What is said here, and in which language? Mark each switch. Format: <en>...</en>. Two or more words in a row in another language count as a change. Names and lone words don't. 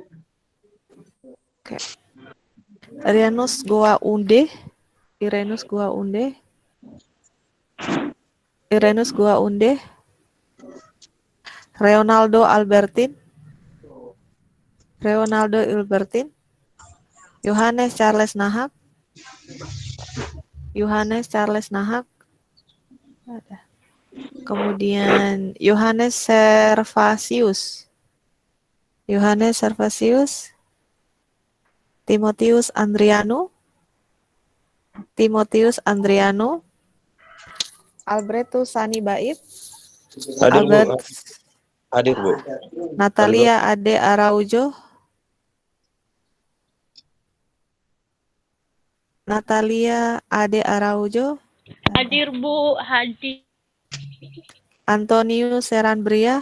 <id>Oke. Irenus Goa Unde. Irenus Goa Unde. Irenus Goa Unde. Leonardo Albertin. Leonardo Albertin. Yohanes Charles Nahak. Yohanes Charles Nahak. Ada. Kemudian Yohanes Servasius. Yohanes Servasius. Timotius Andriano. Timotius Andriano. Albertus Sani Bait. Hadir, Albert. Bu. Hadir, Bu. Natalia Ade Araujo. Natalia Ade Araujo. Hadir, Bu. Hadir. Antonius Seranbria.</id>